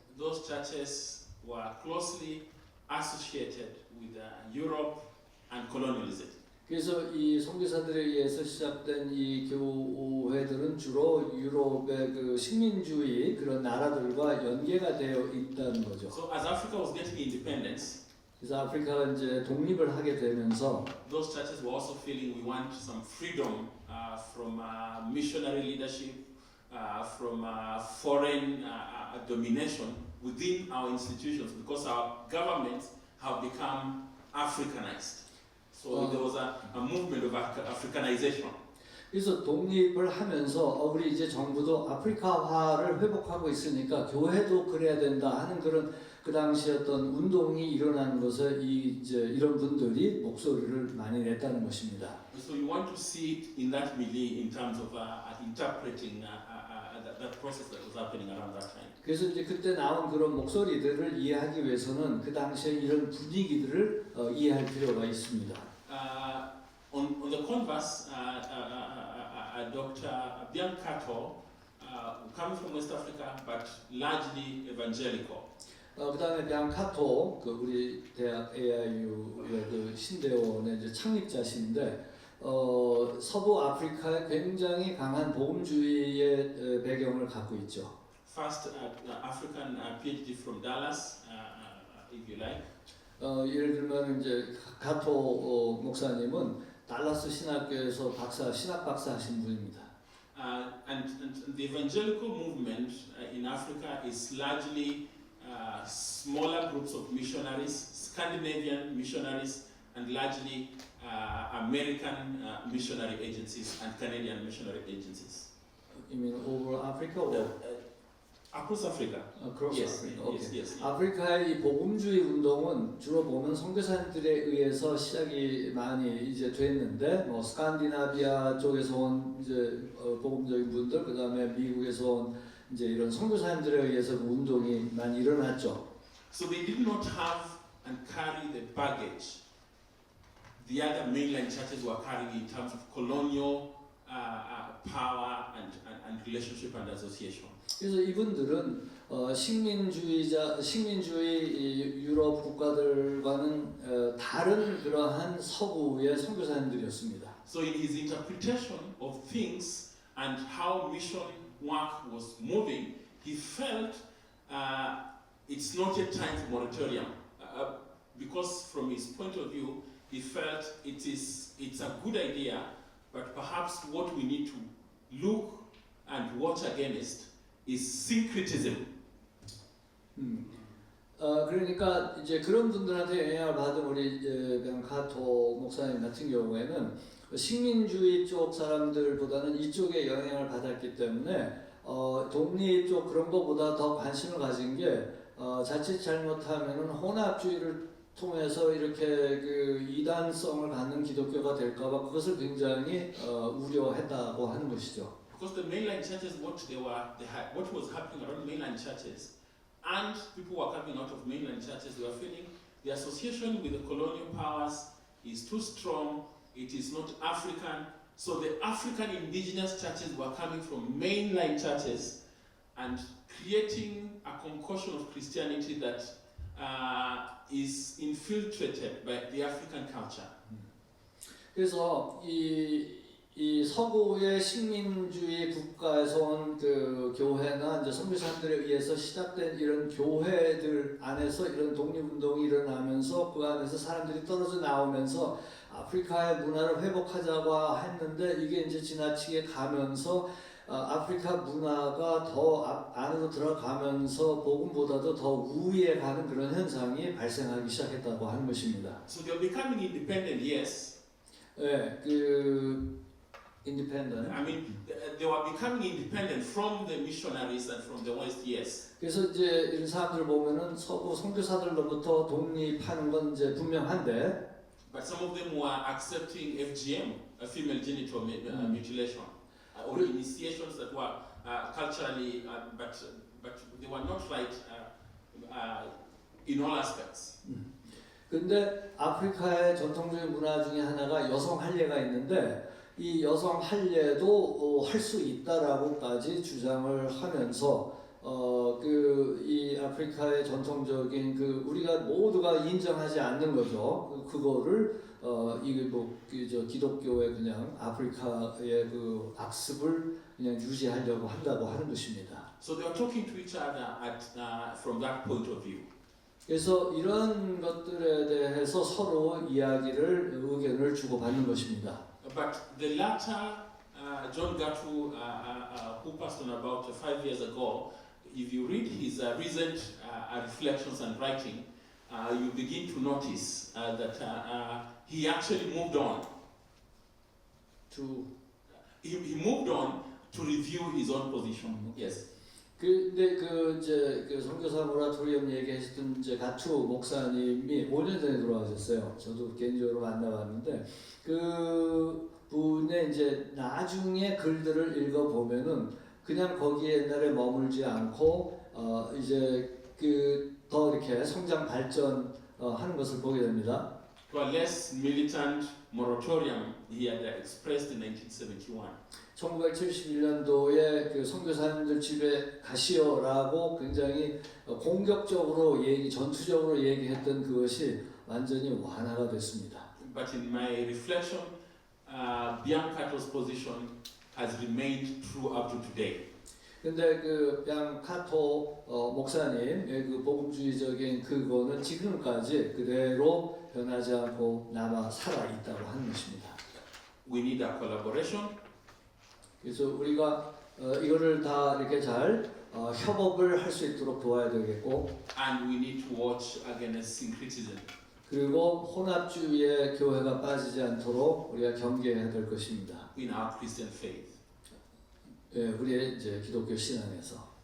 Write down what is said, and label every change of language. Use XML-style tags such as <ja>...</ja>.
<en>Those churches were closely associated with Europe and colonialism.</en> <ko>그래서 이 선교사들에 의해서 시작된 이 교회들은 주로 유럽의 그 식민주의 그런 나라들과 연계가 되어 있다는 거죠.</ko> <en>So as Africa was getting independence,</en> <ko>그래서 아프리카가 이제 독립을 하게 되면서</ko> <en>those churches were also feeling we want some freedom from missionary leadership, from foreign domination within our institutions because our governments have become Africanized. So there was a movement of Africanization.</en> <ko>그래서 독립을 하면서 우리 이제 정부도 아프리카화를 회복하고 있으니까 교회도 그래야 된다 하는 그런 그 당시 어떤 운동이 일어나는 것을 이제 이런 분들이 목소리를 많이 냈다는 것입니다.</ko> <en>So you want to see it in that milieu in terms of interpreting that process that was happening around that time.</en> <ko>그래서 이제 그때 나온 그런 목소리들을 이해하기 위해서는 그 당시에 이런 분위기들을 이해할 필요가 있습니다.</ko> <en>On the converse, Dr. Biancato, coming from West Africa, but largely evangelical.</en> <ko>그다음에 비앙카토 그 우리 대학 AIU의 그 신대원의 이제 창립자신데 서부 아프리카에 굉장히 강한 복음주의의 배경을 갖고 있죠.</ko> <en>First African PhD from Dallas, if you like.</en> <ko>예를 들면 이제 가토 목사님은 달라스 신학교에서 신학 박사 하신 분입니다.</ko> <en>And the evangelical movement in Africa is largely smaller groups of missionaries, Scandinavian missionaries, and largely American missionary agencies and Canadian missionary agencies. You mean over Africa or Across Africa. Across Yes, Africa. Okay. yes.</en> <ko>아프리카의 이 복음주의 운동은 주로 보면 선교사들에 의해서 시작이 많이 이제 됐는데 뭐 스칸디나비아 쪽에서 온 이제 복음적인 분들 그다음에 미국에서 온 이제 이런 선교사님들에 의해서 그 운동이 많이 일어났죠.</ko> <en>So they did not have and carry the baggage the other mainland churches were carrying in terms of colonial power and relationship and association.</en> <ko>그래서 이분들은 식민주의 유럽 국가들과는 다른 그러한 서구의 선교사님들이었습니다.</ko> <en>So in his interpretation of things and how mission work was moving, he felt it's not yet time for moratorium because from his point of view, he felt it's a good idea, but perhaps what we need to look and watch against is syncretism.</en> <ko>그러니까 이제 그런 분들한테 영향을 받은 우리 가토 목사님 같은 경우에는 식민주의 쪽 사람들보다는 이쪽에 영향을 받았기 때문에 독립 쪽 그런 거보다 더 관심을 가진 게 자칫 잘못하면은 혼합주의를 통해서 이렇게 그 이단성을 갖는 기독교가 될까봐 그것을 굉장히 우려했다고 하는 것이죠.</ko> <en>Because the mainland churches, what was happening around mainland churches, and people were coming out of mainland churches, they were feeling the association with the colonial powers is too strong, it is not African. So the African indigenous churches were coming from mainline churches and creating a concoction of Christianity that is infiltrated by the African culture.</en> <ko>그래서 이 서구의 식민주의 국가에서 온 그 교회나 이제 선교사들에 의해서 시작된 이런 교회들 안에서 이런 독립운동이 일어나면서 그 안에서 사람들이 떨어져 나오면서 아프리카의 문화를 회복하자고 했는데 이게 이제 지나치게 가면서 아프리카 문화가 더 안으로 들어가면서 복음보다도 더 우위에 가는 그런 현상이 발생하기 시작했다고 하는 것입니다.</ko> <en>So they're becoming independent, yes.</en> <ko>예, 그</ko> <en>independent. I mean, they were becoming independent from the missionaries and from the West, yes.</en> <ko>그래서 이제 이런 사람들 보면은 서구 선교사들로부터 독립하는 건 이제 분명한데,</ko> <en>But some of them were accepting FGM, female genital mutilation, or initiations that were culturally, but they were not right in all aspects.</en> <ko>근데 아프리카의 전통적인 문화 중에 하나가 여성 할례가 있는데 이 여성 할례도 할 수 있다라고까지 주장을 하면서 그 이 아프리카의 전통적인 그 우리가 모두가 인정하지 않는 거죠. 그거를 이게 저 기독교의 그냥 아프리카의 그 악습을 그냥 유지하려고 한다고 하는 것입니다.</ko> <en>So they were talking to each other from that point of view.</en> <ko>그래서 이런 것들에 대해서 서로 이야기를 의견을 주고받는 것입니다.</ko> <en>But the latter, John Gattu, who passed on about 5 years ago, if you read his recent reflections and writing, you begin to notice that he actually moved on. He moved on to review his own position. Yes.</en> <ko>근데 그 선교사 모라토리엄 얘기하셨던 이제 가투 목사님이 5년 전에 돌아가셨어요. 저도 개인적으로 만나봤는데 그 분의 이제 나중에 글들을 읽어보면은 그냥 거기에 옛날에 머물지 않고 이제 그 더 이렇게 성장 발전 하는 것을 보게 됩니다.</ko> <en>To a less militant moratorium he had expressed in 1971.</en> <ko>1971년도에 그 선교사님들 집에 가시오라고 굉장히 공격적으로 전투적으로 얘기했던 그것이 완전히 완화가 됐습니다.</ko> <en>But in my reflection, Biancato's position has remained true up to today.</en> <ko>근데 그 비앙카토 목사님의 그 복음주의적인 그거는 지금까지 그대로 변하지 않고 남아 살아 있다고 하는 것입니다.</ko> <en>We need a collaboration.</en> <ko>그래서 우리가 이거를 다 이렇게 잘 협업을 할 수 있도록 도와야 되겠고,</ko> <en>And we need to watch against syncretism.</en> <ko>그리고 혼합주의의 교회가 빠지지 않도록 우리가 경계해야 될 것입니다.</ko> <en>In our Christian faith.</en> <ko>예, 우리의 이제 기독교 신앙에서.</ko>